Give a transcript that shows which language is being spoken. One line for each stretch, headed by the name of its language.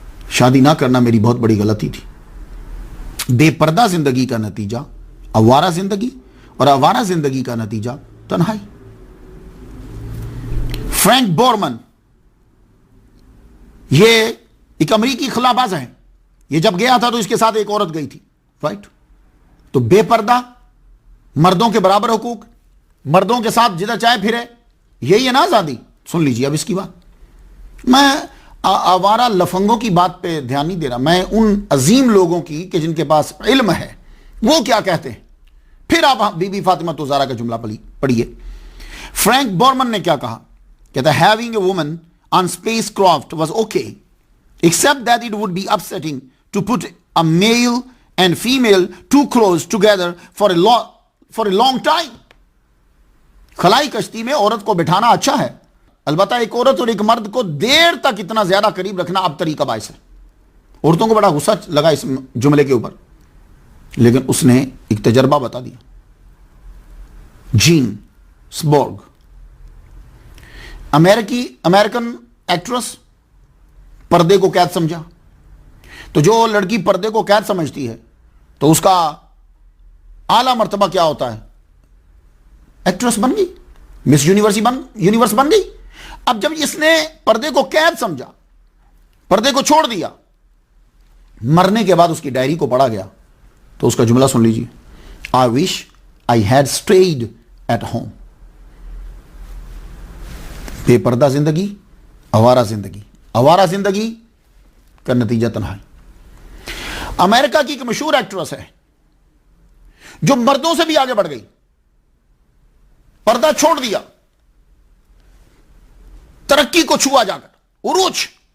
Urdu: شادی نہ کرنا میری بہت بڑی غلطی تھی۔ بے پردہ زندگی کا نتیجہ آوارہ زندگی، اور آوارہ زندگی کا نتیجہ تنہائی۔ فرینک بورمن یہ ایک امریکی خلا باز ہے، یہ جب گیا تھا تو اس کے ساتھ ایک عورت گئی تھی، رائٹ؟ تو بے پردہ، مردوں کے برابر حقوق، مردوں کے ساتھ جدھر چاہے پھرے، یہی ہے نا آزادی؟ سن لیجیے اب اس کی بات. میں آوارہ لفنگوں کی بات پہ دھیان نہیں دے رہا، میں ان عظیم لوگوں کی کہ جن کے پاس علم ہے وہ کیا کہتے ہیں. پھر آپ بی بی فاطمہ الزہرا کا جملہ پڑھیے. فرینک بورمن نے کیا کہا؟ کہتا ہے
English: having a woman on spacecraft was okay except that it would be upsetting to put a male and female too close together for a long time.
Urdu: خلائی کشتی میں عورت کو بٹھانا اچھا ہے، البتہ ایک عورت اور ایک مرد کو دیر تک اتنا زیادہ قریب رکھنا اب طریقہ باعث ہے. عورتوں کو بڑا غصہ لگا اس جملے کے اوپر، لیکن اس نے ایک تجربہ بتا دیا. جین سبورگ، امریکن ایکٹریس، پردے کو قید سمجھا. تو جو لڑکی پردے کو قید سمجھتی ہے تو اس کا اعلیٰ مرتبہ کیا ہوتا ہے؟ ایکٹریس بن گئی، مس یونیورس بن گئی. اب جب اس نے پردے کو قید سمجھا، پردے کو چھوڑ دیا، مرنے کے بعد اس کی ڈائری کو پڑھا گیا تو اس کا جملہ سن لیجیے.
English: I wish I had stayed at home.
Urdu: بے پردہ زندگی، آوارہ زندگی کا نتیجہ تنہائی. امریکہ کی ایک مشہور ایکٹریس ہے جو مردوں سے بھی آگے بڑھ گئی، پردہ چھوڑ دیا، ترقی کو چھوا جا کر عروج.